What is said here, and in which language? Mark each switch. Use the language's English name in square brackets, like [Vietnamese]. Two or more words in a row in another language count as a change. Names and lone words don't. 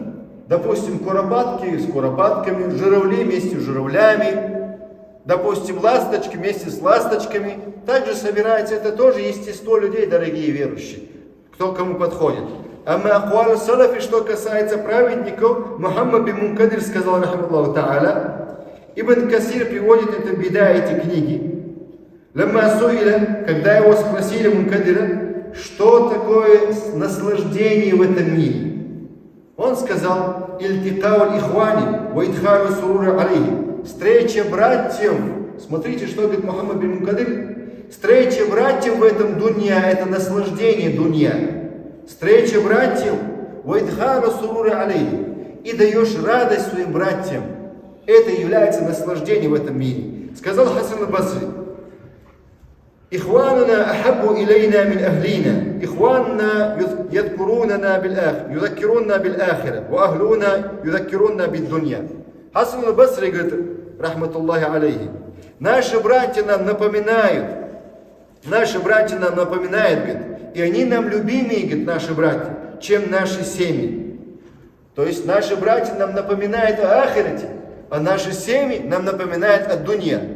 [Russian] Допустим, куропатки с куропатками, журавли вместе с журавлями, допустим, ласточки вместе с ласточками. Также собирается, это тоже естество людей, дорогие верующие, кто кому подходит. [Arabic] أما أقوال السلف, [Russian] что касается праведников, Мухаммад бин Мункадир сказал, [Arabic] رحمه الله تعالى, [Russian] Ибн Касир приводит это беда, эти книги. [Arabic] لما سئل, [Russian] когда его спросили Мункадира, что такое наслаждение в этом мире, он сказал, [Arabic] «التقاء الإخوان وإدخال السرور عليهم». [Russian] Встреча братьев. Смотрите, что говорит Мухаммад бин Мункадир. Встреча братьев в этом дунья, это наслаждение дунья. Встреча братьев, [Arabic] وإدخال السرور عليهم. [Russian] И даешь радость своим братьям. Это является наслаждением в этом мире. [Arabic] Сказал Хасан аль-Басри, إخواننا أحب إلينا من أهلنا إخواننا يذكروننا بالآخرة وأهلنا يذكروننا بالدنيا. [Russian] Хасан аль-Басри говорит, [Arabic] رحمة الله عليه, [Russian] наши братья нам напоминают, говорит, и они нам любимее, говорит, наши братья, чем наши семьи. То есть наши братья нам напоминают о ахирате, а наши семьи нам напоминают о дунья.